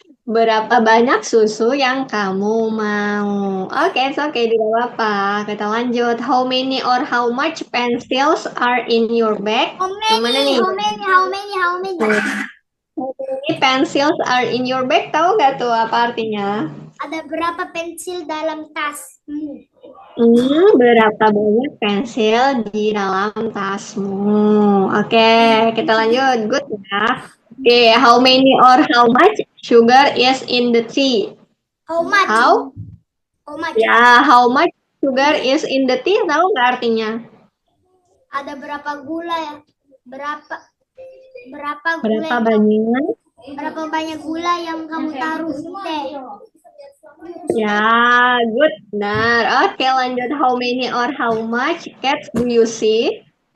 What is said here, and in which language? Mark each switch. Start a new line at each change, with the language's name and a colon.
Indonesian: Berapa banyak susu yang kamu mau? Oke,
English: it's okay,
Indonesian: tidak apa-apa. Kita lanjut.
English: How many or how much pencils are in your bag? How
Indonesian: Yang mana
English: many?
Indonesian: nih?
English: How many? How many? How many? How many pencils are in your bag?
Indonesian: Tahu nggak tuh apa artinya? Ada berapa pensil dalam tasmu? Berapa banyak pensil di dalam tasmu? Oke, kita lanjut. Good ya.
English: Oke, how many or how much sugar is in the tea? How much? How? How much? Ya, how much sugar is in the tea?
Indonesian: Tahu nggak artinya? Ada berapa gula ya? Berapa gula? Berapa banyak? Berapa banyak gula yang kamu taruh teh? Ya, good. Benar. Oke, lanjut.
English: How many or how much cats do you see?